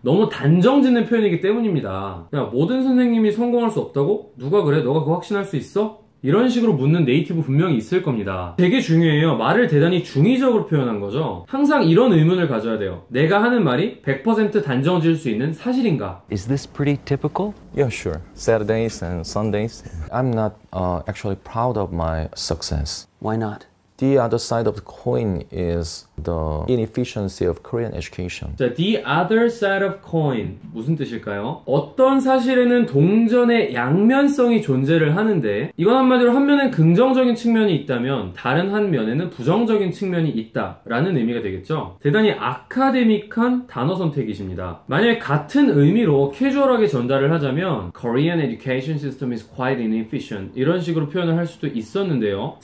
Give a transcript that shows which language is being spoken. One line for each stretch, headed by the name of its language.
Korean: 너무 단정 짓는 표현이기 때문입니다. 야, 모든 선생님이 성공할 수 없다고? 누가 그래? 너가 그거 확신할 수 있어? 이런 식으로 묻는 네이티브 분명히 있을 겁니다. 되게 중요해요. 말을 대단히 중의적으로 표현한 거죠. 항상 이런 의문을 가져야 돼요. 내가 하는 말이 100% 단정 지을 수 있는 사실인가?
English: Is this pretty typical? Yeah, sure. Saturdays and Sundays. I'm not actually proud of my success. Why not? The other side of the coin is the inefficiency of Korean education.
Korean: 자,
English: the other side of coin
Korean: 무슨 뜻일까요? 어떤 사실에는 동전의 양면성이 존재를 하는데 이건 한마디로 한 면엔 긍정적인 측면이 있다면 다른 한 면에는 부정적인 측면이 있다라는 의미가 되겠죠. 대단히 아카데믹한 단어 선택이십니다. 만약에 같은 의미로 캐주얼하게 전달을 하자면
English: Korean education system is quite inefficient
Korean: 이런 식으로 표현을 할 수도 있었는데요.